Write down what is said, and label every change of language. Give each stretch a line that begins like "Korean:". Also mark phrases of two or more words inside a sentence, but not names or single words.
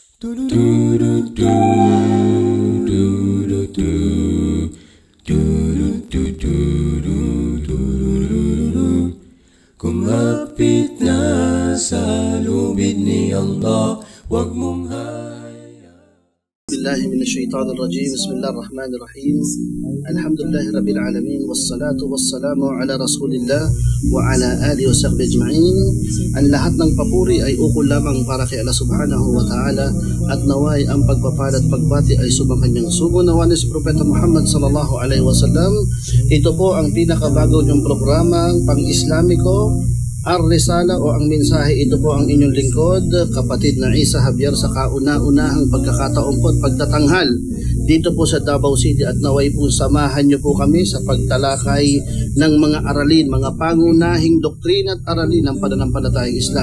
Filipino: Kumapit na sa lubid ni Allah, wag mong
Arabic: بسم الله الرحمن الرحيم. بسم الله الرحمن الرحيم. الحمد لله رب العالمين. والصلاة والسلام على رسول الله وعلى آله وصحبه أجمعين.
Filipino: Ang lahat ng papuri ay ukol lamang para kay Allah
Arabic: سبحانه وتعالى,
Filipino: at naway ang pagpapala at pagbati ay subang kanyang sugo. Nawa ni si Propeta Muhammad
Arabic: صلى الله عليه وسلم.
Filipino: Ito po ang pinakabago niyong programang pang-Islamiko, Ar-Risala o ang mensahe. Ito po ang inyong lingkod, kapatid na Isa Javier, sa kauna-unahang pagkakataon po at pagtatanghal dito po sa Davao City, at naway po samahan niyo po kami sa pagtalakay ng mga aralin, mga pangunahing doktrina at aralin ng pananampalatayang Islam.